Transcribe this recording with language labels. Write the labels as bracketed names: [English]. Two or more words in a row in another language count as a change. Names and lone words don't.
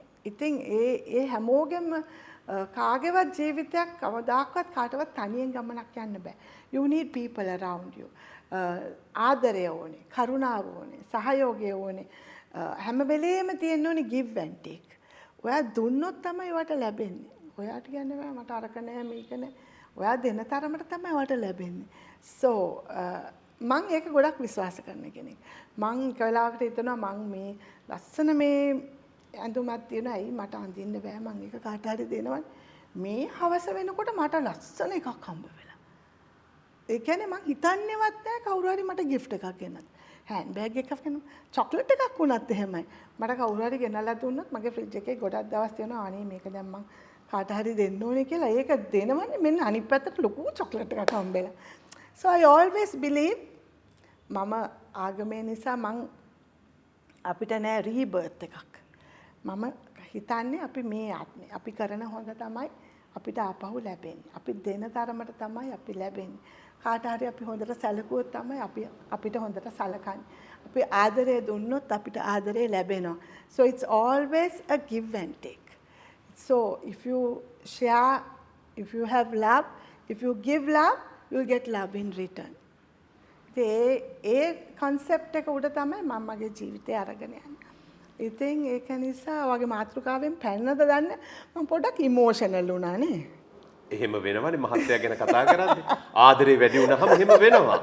[Sinhala] ඉතින් ඒ හැමෝගෙම කාගේවත් ජීවිතයක් කවදාකවත් කාටවත් තනියෙන් ගමනක් යන්න බෑ. [English] You need people around you. [Sinhala] ආදරය ඕනේ, කරුණාව ඕනේ, සහයෝගය ඕනේ. හැම වෙලේම තියෙන්න ඕනේ [English] give and take. [Sinhala] ඔයා දුන්නොත් තමයි ඔයාට ලැබෙන්නේ. ඔයාට කියන්නේ බෑ මට අරක නෑ මේක නෑ. ඔයා දෙන තරමට තමයි ඔයාට ලැබෙන්නේ. So මම ඒක ගොඩක් විශ්වාස කරන කෙනෙක්. මම එක වෙලාවකට හිතනවා මම මේ ලස්සන මේ ඇඳුමක් තියෙනවා ඇයි මට අඳින්න බෑ මම ඒක කාට හරි දෙනවනේ මේ හවස වෙනකොට මට ලස්සන එකක් හම්බ වෙලා ඒ කියන්නේ මං හිතන්නේවත් නැහැ කවුරු හරි මට gift එකක් ගෙනත් [English] hand bag [Sinhala] එකක් ගෙනත් චොක්ලට් එකක් වුණත් එහෙමයි මට කවුරු හරි ගෙනල්ලා දුන්නොත් මගේ ෆ්‍රිජ් එකේ ගොඩක් දවස් තියෙනවා අනේ මේක දැන් මං කාට හරි දෙන්න ඕනේ කියලා ඒක දෙනවනේ මෙන්න අනිත් පැත්තට ලොකු චොක්ලට් එකක් හම්බෙලා [English] so I always believe [Sinhala] මම ආගමේ නිසා මං අපිට නෑ රීබර්ත් එකක් මම හිතන්නේ අපි මේ ආත්මේ අපි කරන හොඳ තමයි අපිට ආපහු ලැබෙන්නේ. අපි දෙන තරමට තමයි අපි ලැබෙන්නේ. කාට හරි අපි හොඳට සැලකුවොත් තමයි අපිට හොඳට සලකන්නේ. අපි ආදරය දුන්නොත් අපිට ආදරය ලැබෙනවා. [English] So it's always a give and take. So if you share, if you have love, if you give love, you'll get love in return. [Sinhala] ඒ concept එක උඩ තමයි මම මගේ ජීවිතේ අරගෙන යන්නේ. ඉතින් ඒක නිසා වගේ මාතෘකාවෙන් පැනනද දන්න මම පොඩ්ඩක් ඉමෝෂනල් වුණා නේ. එහෙම වෙනවනේ මහත්තයා ගැන කතා කරද්දී. ආදරේ වැඩි වුණාම එහෙම වෙනවා.